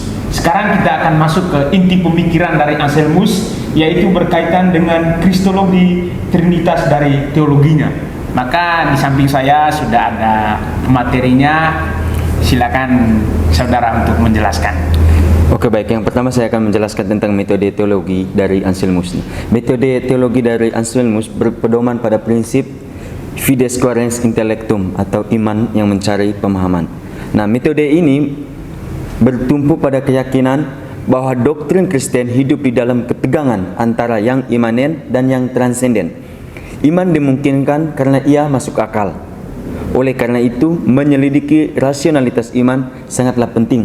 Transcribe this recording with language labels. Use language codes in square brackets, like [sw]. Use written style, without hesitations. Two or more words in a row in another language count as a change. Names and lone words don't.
[id] Sekarang kita akan masuk ke inti pemikiran dari Anselmus, yaitu berkaitan dengan kristologi Trinitas dari teologinya. Maka di samping saya sudah ada materinya, silakan saudara untuk menjelaskan. Oke, baik. Yang pertama saya akan menjelaskan tentang metode teologi dari Anselmus. Metode teologi dari Anselmus berpedoman pada prinsip [la] fides quaerens intellectum [id] atau iman yang mencari pemahaman. Nah, metode ini bertumpu pada keyakinan bahwa doktrin Kristen hidup di dalam ketegangan antara yang imanen dan yang transenden. Iman dimungkinkan karena ia masuk akal. Oleh karena itu, menyelidiki rasionalitas iman sangatlah penting.